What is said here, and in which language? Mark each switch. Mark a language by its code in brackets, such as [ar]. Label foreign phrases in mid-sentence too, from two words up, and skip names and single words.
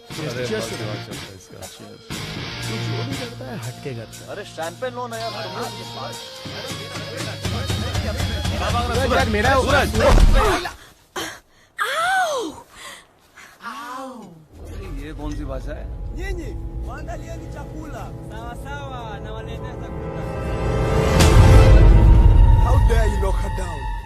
[hi] अरे इसका तू जो भी करता है हटके करता है। अरे शैंपेन लो ना यार। मेरा आओ! ये कौन सी भाषा है? [sw] Nyinyi waandalieni chakula. Sawa sawa, nawaletea chakula. [en] How dare you knock her down?